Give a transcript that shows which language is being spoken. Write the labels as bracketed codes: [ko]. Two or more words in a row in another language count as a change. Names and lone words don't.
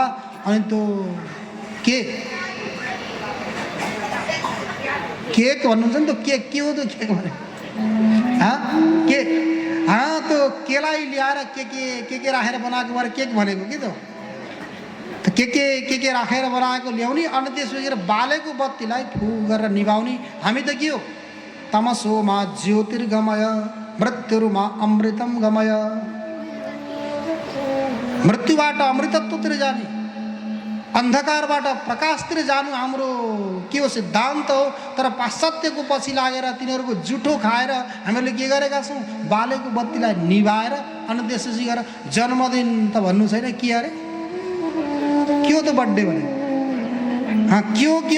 [ne] अनि त्यो केक भन्नुहुन्छ नि, त्यो के हो? त्यो केक भने त्यो केलाई ल्याएर के राखेर बनाएको भएर केक भनेको कि त के राखेर बनाएको ल्याउने। अनि त्यसपछि बालेको बत्तीलाई फु गरेर निभाउने। हामी त के हो? [sa] तमसोमा ज्योतिर्गमय मृत्युमा अमृतम गमय। [ne] मृत्युबाट अमृतत्वतिर जाने, अन्धकारबाट प्रकाशतिर जानु हाम्रो के हो सिद्धान्त हो। तर पाश्चात्यको पछि लागेर तिनीहरूको जुठो खाएर हामीले के गरेका छौँ, बालेको बत्तीलाई निभाएर अनि त्यसपछि गएर जन्मदिन त भन्नु छैन, के अरे के हो त बर्थडे भने के हो।